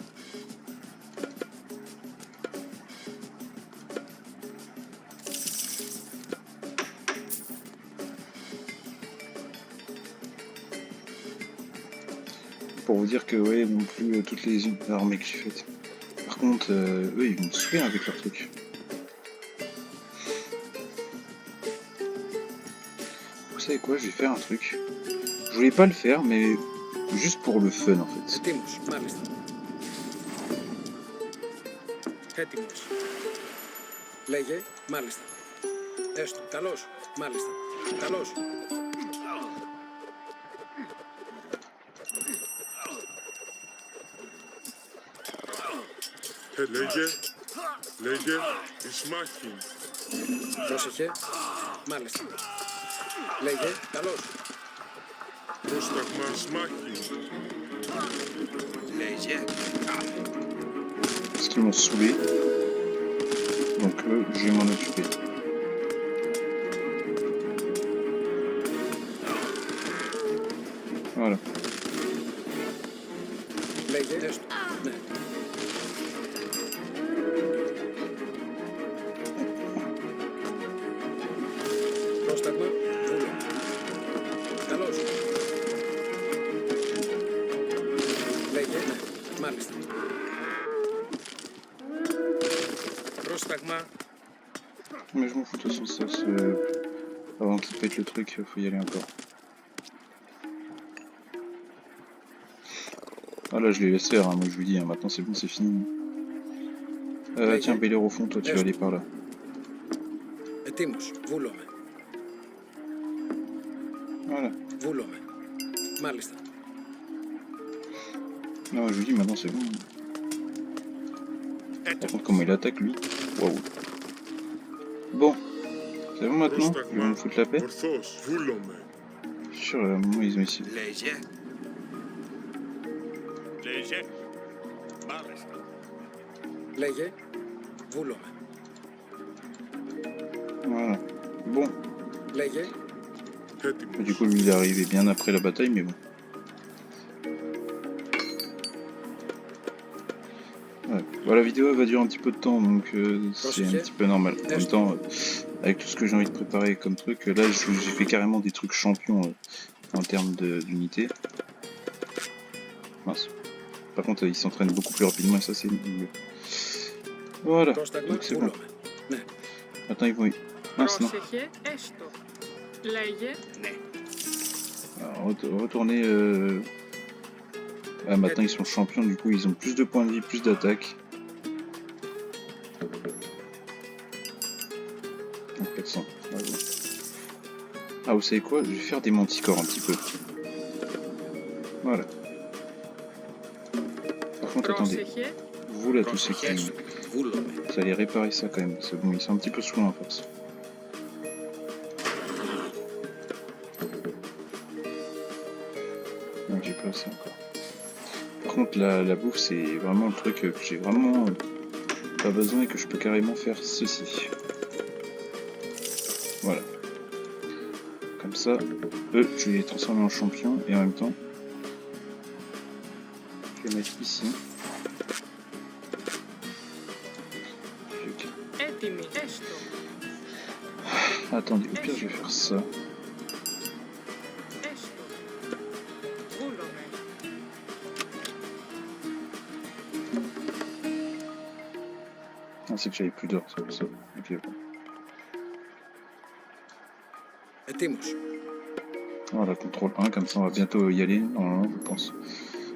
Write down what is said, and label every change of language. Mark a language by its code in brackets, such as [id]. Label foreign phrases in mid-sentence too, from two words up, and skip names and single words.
[fr] Pour vous dire que, ouais, non plus toutes les armées que j'ai faites. Par contre, eux, ils vont me saouler avec leur truc. Vous savez quoi, je vais faire un truc. Je voulais pas le faire, mais juste pour le fun, en fait. [el] Έτοιμος. Μάλιστα. Έτοιμος. Λέγε. Μάλιστα. Έστω. Καλώς. Μάλιστα. Καλώς. Λέγε, Ισμάχη. Πρόσεχε. Μάλιστα. Λέγε. Καλώς. Πρόσταγμα Ισμάχη. Λέγε. [fr] Parce qu'ils m'ont saoulé. Donc je vais m'en occuper. Voilà. [el] Λέγε. Έστω. Ναι. Πρόσταγμα. Βούλο. Καλώς. Λέγε. Ναι. Μάλιστα. Πρόσταγμα. [fr] Mais je m'en fous de toute façon, ça c'est... Avant qu'il pète le truc, faut y aller encore. Ah là je l'ai laissé faire, hein, moi je vous dis, hein, maintenant c'est bon, c'est fini. Tiens, Bélère au fond, toi tu vas aller par là. [el] Ετοίμος. Βούλομαι. [fr] Voilà. [el] Βούλομαι. Μάλιστα. [fr] Non, je vous dis, maintenant c'est bon. Par contre, comment il attaque lui? Waouh. Bon. C'est bon maintenant? Ils vont me foutre la paix? [el] Ορθώς, βούλομαι. [fr] Je suis sûr, à un moment ils ont essayé. [el] Λέγε. Léger. Μάλιστα. Λέγε. Βούλομαι. [fr] Voilà. Bon. [el] Λέγε. Έτοιμος. [fr] Du coup, lui il est arrivé bien après la bataille, mais bon. Ouais. Bon, la vidéo elle va durer un petit peu de temps, donc c'est un petit peu normal. En même temps, avec tout ce que j'ai envie de préparer comme truc, là j'ai fait carrément des trucs champions en termes d'unité. Mince. Par contre, ils s'entraînent beaucoup plus rapidement et ça c'est mieux. Voilà, [el] Πρόσταγμα. [fr] donc c'est bon. [el] Βούλομαι. Ναι. [fr] Maintenant ils vont... Mince, non. [el] Πρόσεχε έστω. Λέγε Ναι. [fr] Alors, retourner... Ah, maintenant ils sont champions, du coup ils ont plus de points de vie, plus d'attaque. Donc 400. Ouais, bon. Ah, vous savez quoi? Je vais faire des manticores un petit peu. Voilà. Par contre, attendez. [el] πρόσεχε [fr] Vous là, tous ceux qui... [el] Πρόσεχε. Βούλομαι. [fr] Vous allez réparer ça quand même. C'est bon, ils sont un petit peu sous en force. Donc j'ai pas assez encore. Par contre, la bouffe, c'est vraiment le truc que j'ai vraiment pas besoin et que je peux carrément faire ceci. Voilà. Comme ça, eux, je vais les transformer en champions et en même temps, je vais les mettre ici. [el] έτοιμη έστω. [fr] Attendez, au pire, je vais faire ça. [el] Έστω. Βούλομαι. [fr] Ah, c'est que j'avais plus d'or, c'est pour ça. Ok, bon. [el] Ετοίμος. [fr] Voilà, contrôle 1, comme ça on va bientôt y aller, normalement, je pense.